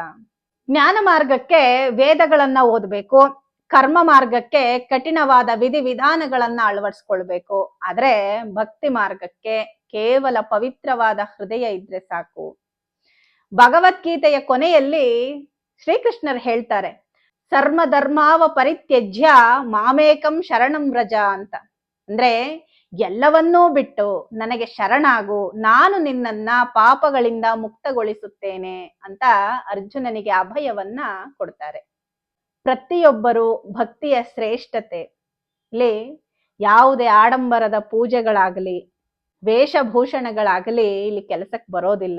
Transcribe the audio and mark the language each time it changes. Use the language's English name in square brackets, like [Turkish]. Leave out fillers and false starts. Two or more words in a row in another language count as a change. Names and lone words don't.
[Kannada] ಜ್ಞಾನ ಮಾರ್ಗಕ್ಕೆ ವೇದಗಳನ್ನ ಓದಬೇಕು, ಕರ್ಮ ಮಾರ್ಗಕ್ಕೆ ಕಠಿಣವಾದ ವಿಧಿವಿಧಾನಗಳನ್ನ ಅಳವಡಿಸ್ಕೊಳ್ಬೇಕು. ಆದ್ರೆ ಭಕ್ತಿ ಮಾರ್ಗಕ್ಕೆ ಕೇವಲ ಪವಿತ್ರವಾದ ಹೃದಯ ಇದ್ರೆ ಸಾಕು. ಭಗವದ್ಗೀತೆಯ ಕೊನೆಯಲ್ಲಿ ಶ್ರೀಕೃಷ್ಣರು ಹೇಳ್ತಾರೆ, [Sanskrit] ಸರ್ವ ಧರ್ಮಾವ ಪರಿತ್ಯಜ್ಯ ಮಾಮೇಕಂ ಶರಣಂ ವ್ರಜ ಅಂತ. [Kannada] ಅಂದ್ರೆ ಎಲ್ಲವನ್ನೂ ಬಿಟ್ಟು ನನಗೆ ಶರಣಾಗು, ನಾನು ನಿನ್ನನ್ನ ಪಾಪಗಳಿಂದ ಮುಕ್ತಗೊಳಿಸುತ್ತೇನೆ ಅಂತ ಅರ್ಜುನನಿಗೆ ಅಭಯವನ್ನ ಕೊಡ್ತಾರೆ. ಪ್ರತಿಯೊಬ್ಬರು ಭಕ್ತಿಯ ಶ್ರೇಷ್ಠತೆ ಇಲ್ಲಿ ಯಾವುದೇ ಆಡಂಬರದ ಪೂಜೆಗಳಾಗಲಿ ವೇಷಭೂಷಣಗಳಾಗಲಿ ಇಲ್ಲಿ ಕೆಲಸಕ್ಕೆ ಬರೋದಿಲ್ಲ.